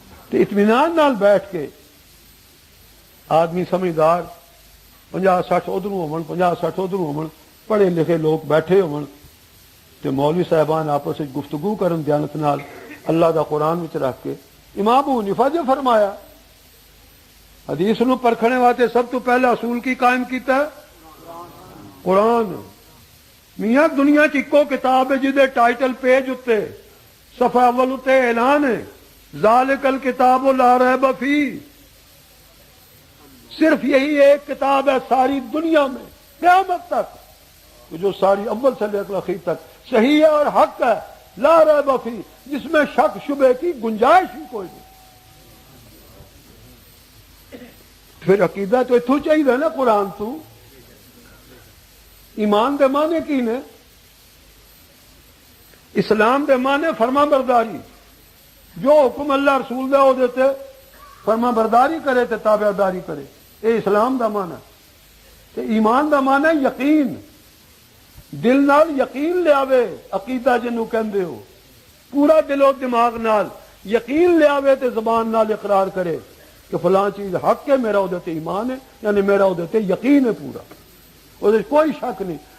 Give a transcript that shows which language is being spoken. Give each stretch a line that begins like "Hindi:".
Punjabi: تے اطمینان نال بیٹھ کے آدمی سمجھدار 50-60 ادھروں ہون 50-60 ادھروں ہون پڑھے لکھے لوگ بیٹھے ہون تے مولوی صاحبان آپس وچ گفتگو کرن دیانت نال اللہ دا قرآن وچ رکھ کے. امام ابو حنیفہ نے فرمایا حدیث نو پرکھنے واسطے سب تو پہلا اصول کی قائم کیتا ہے قرآن. میاں دنیا چ اکو کتاب ہے جہدے ٹائٹل پیج اتے صفحہ اول اتے اعلان ہے
Arabic: ذالک الکتاب لا ریب فیہ.
Urdu: صرف یہی ایک کتاب ہے ساری دنیا میں قیامت تک جو ساری اول سے لے کر آخر تک صحیح ہے اور حق ہے،
Arabic: لا ریب فیہ،
Urdu: جس میں شک شبے کی گنجائش ہی کوئی نہیں.
Punjabi: پھر عقیدہ تو اتھو چاہیے نا قرآن تو. ایمان دے معنی کی نے؟ اسلام دے معنی فرما برداری، جو حکم اللہ رسول دے ہو دیتے فرما برداری کرے تے تابعداری کرے، اے اسلام دا معنی. تے ایمان دا معنی یقین، دل نال یقین لے آوے، عقیدہ جنوں کہندے ہو، پورا دل و دماغ نال یقین لے آوے تے زبان نال اقرار کرے کہ فلاں چیز حق ہے، میرا ادھر ایمان ہے، یعنی میرا ادھر یقین ہے پورا، ادھر کوئی شک نہیں.